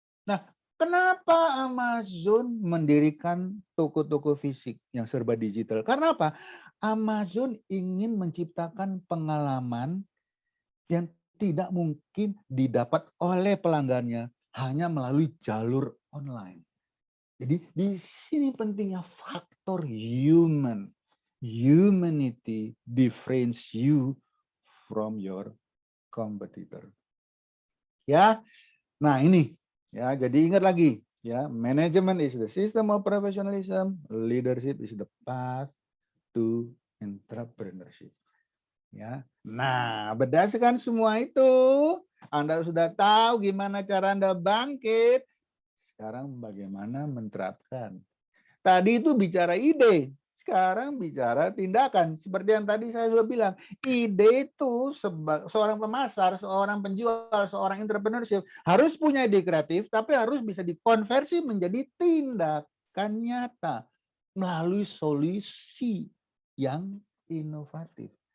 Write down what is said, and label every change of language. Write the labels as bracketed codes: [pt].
[id] Nah, kenapa Amazon mendirikan toko-toko fisik yang serba digital? Karena apa? Amazon ingin menciptakan pengalaman yang tidak mungkin didapat oleh pelanggannya hanya melalui jalur online. Jadi di sini pentingnya faktor human. [en] Humanity differentiates you from your competitor. [id] Ya, nah ini ya. Jadi ingat lagi ya, [en] management is the system of professionalism, leadership is the path to entrepreneurship. [id] Ya, nah berdasarkan semua itu, Anda sudah tahu gimana cara Anda bangkit. Sekarang bagaimana menerapkan? Tadi itu bicara ide, sekarang bicara tindakan. Seperti yang tadi saya sudah bilang, ide itu seorang pemasar, seorang penjual, seorang entrepreneurship harus punya ide kreatif, tapi harus bisa dikonversi menjadi tindakan nyata melalui solusi yang inovatif.